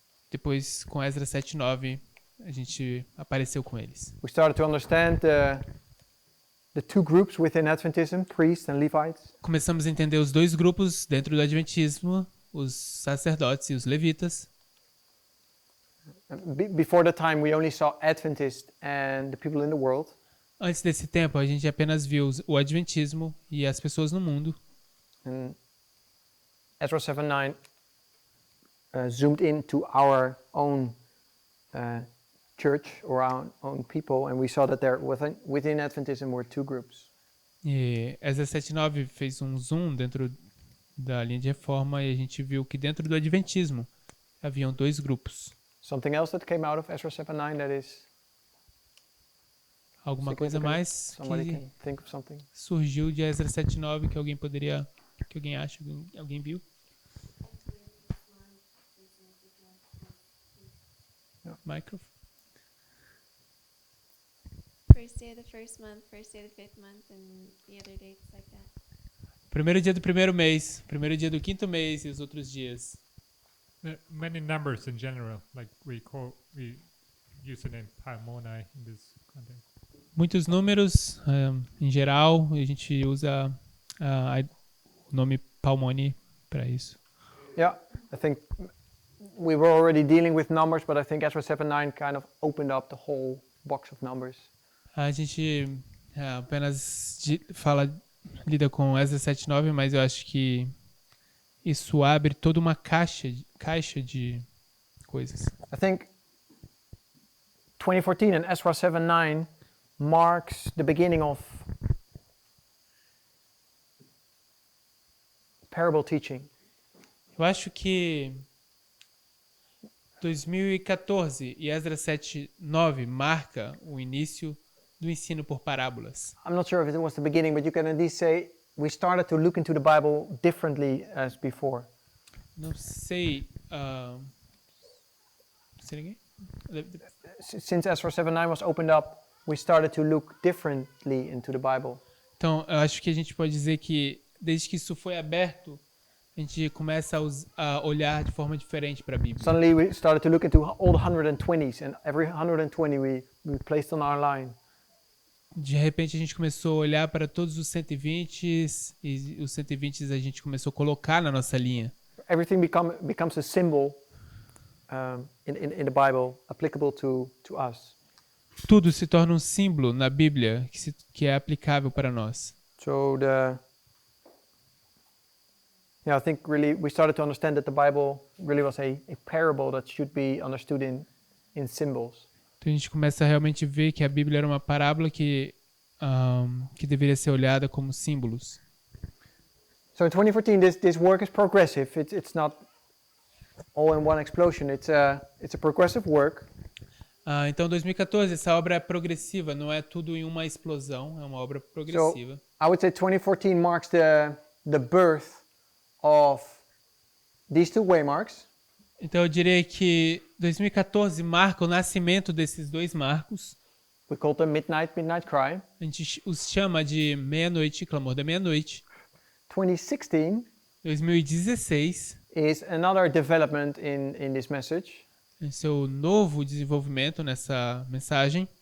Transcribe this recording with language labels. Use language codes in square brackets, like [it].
[pt] Depois, com Esdras 7:9, a gente apareceu com eles. [en] We started to understand the two groups within Adventism, priests and Levites. [pt] Começamos a entender os dois grupos dentro do Adventismo, os sacerdotes e os levitas. [en] Before the time, we only saw Adventists and the people in the world. [pt] Antes desse tempo, a gente apenas viu o Adventismo e as pessoas no mundo. [en] And Ezra 7:9 zoomed into our own church or our own people, and we saw that there within Adventism were two groups. [pt] E Esdras 7:9 fez um zoom dentro da linha de reforma e a gente viu que dentro do Adventismo haviam dois grupos. [en] Something else that came out of Ezra 7:9 that is [pt] Alguma coisa [en] significant? [pt] mais [en] Somebody [pt] que [en] can think of something. [pt] surgiu de Esdras 7:9 que alguém acha, alguém viu? [en] Microphone. First day of the first month, first day of the fifth month, and the other dates like that. [pt] Primeiro dia do primeiro mês, primeiro dia do quinto mês e os outros dias. [en] Many numbers in general, like we use the name Palmoni in this context. [pt] Muitos números, em geral, a gente usa o nome Palmoni para isso. [en] Yeah, I think we were already dealing with numbers, but I think Ezra 7:9 kind of opened up the whole box of numbers. [pt] A gente apenas lida com Esdras 7:9, mas eu acho que isso abre toda uma caixa de coisas. [en] I think 2014 and Ezra 7:9 marks the beginning of parable teaching. [pt] Eu acho que 2014 e Esdras 7:9 marca o início do ensino por parábolas. [en] I'm not sure if it was the beginning, but you can at least say we started to look into the Bible differently as before. [pt] Não sei. [en] Say it again? Since Ezra 7:9 was opened up, we started to look differently into the Bible. [pt] Então, eu acho que a gente pode dizer que desde que isso foi aberto, a gente começa a olhar de forma diferente para a Bíblia. [en] Suddenly we started to look into all the 120s, and every 120 we placed on our line. [pt] de repente a gente começou a olhar para todos os 120 e os 120 a gente começou a colocar na nossa linha. [en] Everything becomes a symbol in the Bible applicable to us. [pt] Tudo se torna um símbolo na Bíblia que é aplicável para nós. [en] So I think really we started to understand that the Bible really was a parable that should be understood in symbols. [pt] Então a gente começa a realmente ver que a Bíblia era uma parábola que deveria ser olhada como símbolos. [en] So in 2014, this work is progressive. It's not all in one explosion. It's a progressive work. [pt] Então 2014, essa obra é progressiva, não é tudo em uma explosão, é uma obra progressiva. [en] So I would say 2014 marks the birth of these two waymarks. [pt] Então eu diria que 2014 marca o nascimento desses dois marcos. [en] We call them midnight cry. [pt] A gente os chama de meia-noite, clamor da meia-noite. [en] 2016 [pt] 2016 [en] is another development in this message. [pt] Esse é o novo desenvolvimento nessa mensagem.